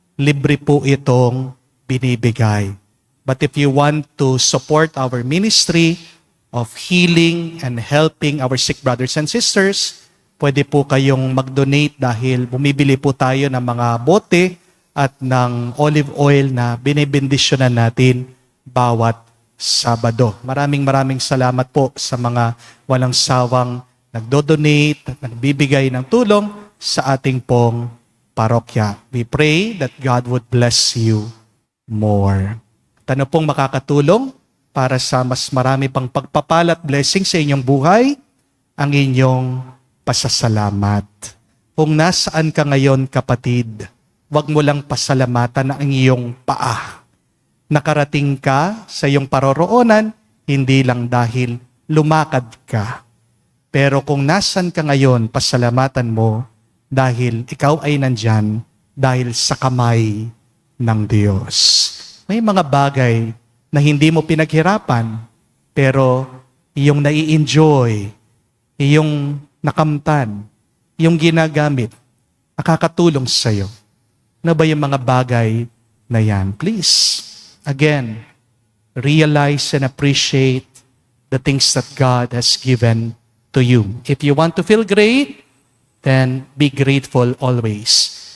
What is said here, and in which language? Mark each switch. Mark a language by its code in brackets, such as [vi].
[tl] Libre po itong binibigay. [en] But if you want to support our ministry of healing and helping our sick brothers and sisters, [tl] pwede po kayong mag-donate dahil bumibili po tayo ng mga bote at ng olive oil na binibendisyonan natin bawat Sabado. Maraming salamat po sa mga walang sawang nagdo-donate at nagbibigay ng tulong sa ating pong parokya. [en] We pray that God would bless you more. [tl] At ano pong makakatulong para sa mas marami pang pagpapala at blessing sa inyong buhay? Ang inyong pasasalamat. Kung nasaan ka ngayon, kapatid, huwag mo lang pasalamatan ang iyong paa. Nakarating ka sa iyong paroroonan, hindi lang dahil lumakad ka. Pero kung nasan ka ngayon, pasalamatan mo dahil ikaw ay nandyan dahil sa kamay ng Diyos. May mga bagay na hindi mo pinaghirapan, pero iyong nai-enjoy, iyong nakamtan, iyong ginagamit, nakakatulong sa iyo. Ano ba yung mga bagay na yan? [en] Please, again, realize and appreciate the things that God has given to you. If you want to feel great, then be grateful always.